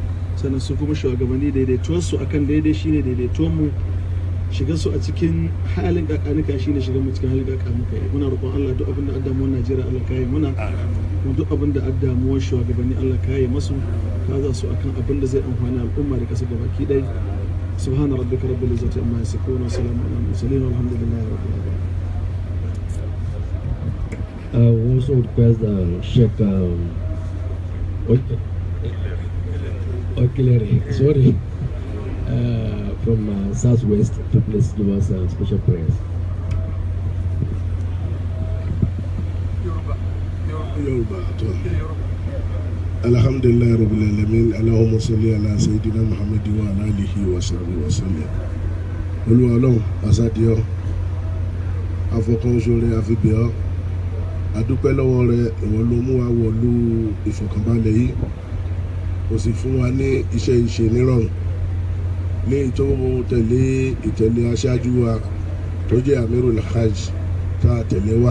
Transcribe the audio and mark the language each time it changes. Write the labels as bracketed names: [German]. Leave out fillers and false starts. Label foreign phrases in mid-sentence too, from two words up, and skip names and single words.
[Hausa] Sannan su kuma shugabanni daidaituwar su akan daidai shine daidaituwar mu, shigar su a cikin halin kakanika shine shigar mu cikin halin kakanika. Muna roƙon Allah duk abin da addamuwar Najeriya Allah ka yi muna, kuma duk abin da addamuwar shugabanni Allah ka yi masu, ka za su akan abin da zai amfani al'umma da ƙasa gabaki ɗaya. [Arabic] سبحان ربك رب العزة عما يصفون وسلام على المرسلين والحمد لله رب العالمين. [English] We also request Sheikh Okileri, from Southwest to please give us special prayers. [Arabic] الحمد لله رب العالمين. اللهم صل على سيدنا محمد وعلى آله وصحبه وسلم. [Yoruba] Olúwa Ọlọ́run asadiyo afọkànṣore àfibíọ́ adúpẹ́ lọ́wọ́ rẹ, ìwọ ló mú wa wọ̀lú ìfọ̀kànbalẹ̀ yìí, ó sì fún wa ní iṣẹ́ ìṣe nírọ̀rùn ní tó tẹ̀lé ìtẹ̀lé aṣáájú wa tó jẹ́ Amirul Hajj tá a tẹ̀lé wa.